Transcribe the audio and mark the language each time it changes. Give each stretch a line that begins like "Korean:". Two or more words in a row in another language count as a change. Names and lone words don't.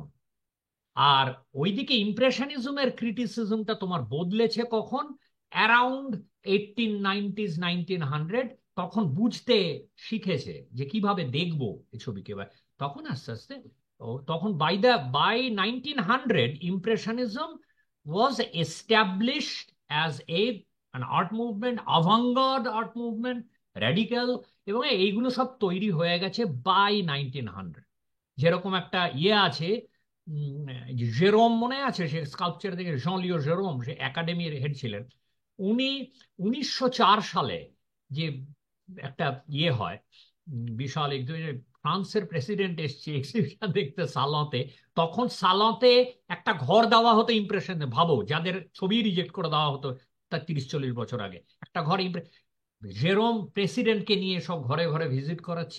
Bangla: আর ওইদিকে ইমপ্রেশনিজমের ক্রিটিসিজমটা তোমার বদলেছে কখন? অ্যারাউন্ড 1890s 1900, তখন বুঝতে শিখেছে যে কিভাবে দেখবো এই ছবিকে। তখন আস্তে আস্তে তখন
English: by 1900 impressionism was established as an art movement, avant-garde art movement, radical,
Bangla: এবং এইগুলো সব তৈরি হয়ে গেছে বাই 1900। যেরকম একটা আছে, জেরোম মনে আছে, সে স্কাল্পচার থেকে, জঁ লিও জেরোম, সে একাডেমির হেড ছিলেন। উনি 1904 সালে যে একটা হয়, বিশাল ফ্রান্সের প্রেসিডেন্ট এসছে এক্সিবিশন দেখতে সালতে, তখন সালতে একটা ঘর দেওয়া হতো ইমপ্রেশন, ভাবো, যাদের ছবি রিজেক্ট করে দেওয়া হতো তার 30-40 বছর আগে, একটা ঘর জেরোম প্রেসিডেন্টকে নিয়ে সব ঘরে ঘরে ভিজিট করাচ্ছে।